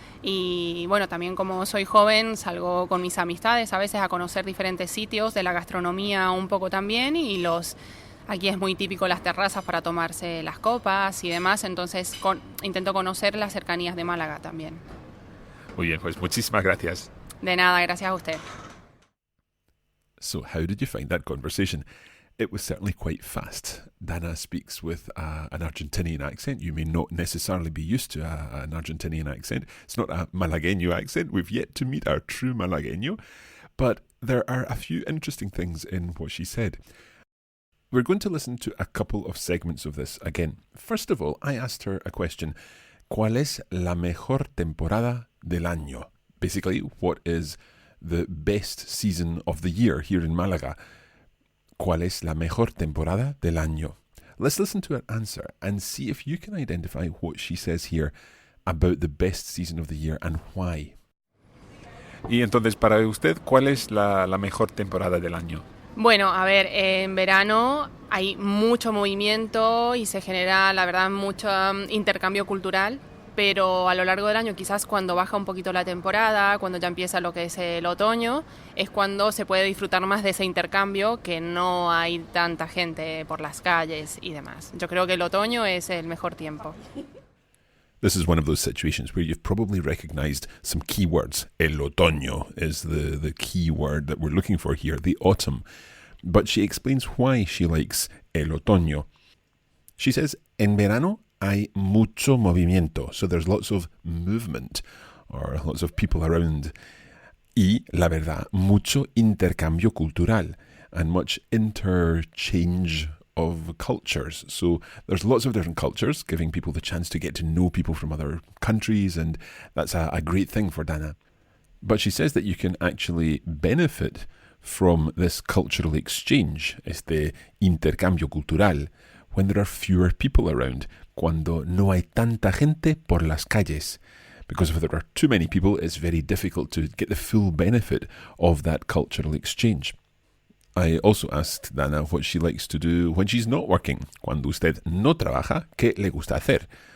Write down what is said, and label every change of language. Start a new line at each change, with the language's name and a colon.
Spanish: Y bueno, también como soy joven, salgo con mis amistades a veces a conocer diferentes sitios, de la gastronomía un poco también, y aquí es muy típico las terrazas para tomarse las copas y demás, entonces intento conocer las cercanías de Málaga también. Muy bien, pues muchísimas gracias. De nada, gracias a usted.
English: So how did you find that conversation? It was certainly quite fast. Dana speaks with an Argentinian accent. You may not necessarily be used to an Argentinian accent. It's not a Malagueño accent. We've yet to meet our true Malagueño. But there are a few interesting things in what she said. We're going to listen to a couple of segments of this again. First of all, I asked her a question.
Spanish: ¿Cuál es la mejor temporada del año?
English: Basically, what is the best season of the year here in Málaga?
Spanish: ¿Cuál es la mejor temporada del año?
English: Let's listen to her answer and see if you can identify what she says here about the best season of the year and why.
Spanish: Y entonces, para usted, ¿cuál es la mejor temporada del año? Bueno, a ver, en verano hay mucho movimiento y se genera, la verdad, mucho intercambio cultural, pero a lo largo del año, quizás cuando baja un poquito la temporada, cuando ya empieza lo que es el otoño, es cuando se puede disfrutar más de ese intercambio, que no hay tanta gente por las calles y demás. Yo creo que el otoño es el mejor tiempo.
English: This is one of those situations where you've probably recognized some keywords. El otoño is the key word that we're looking for here, the autumn. But she explains why she likes el otoño. She says,
Spanish: en verano hay mucho movimiento.
English: So there's lots of movement or lots of people around.
Spanish: Y, la verdad, mucho intercambio cultural
English: and much interchange of cultures. So there's lots of different cultures, giving people the chance to get to know people from other countries, and that's a great thing for Dana. But she says that you can actually benefit from this cultural exchange,
Spanish: este intercambio cultural,
English: when there are fewer people around,
Spanish: cuando no hay tanta gente por las calles.
English: Because if there are too many people, it's very difficult to get the full benefit of that cultural exchange. I also asked Dana what she likes to do when she's not working.
Spanish: Cuando usted no trabaja, ¿qué le gusta hacer?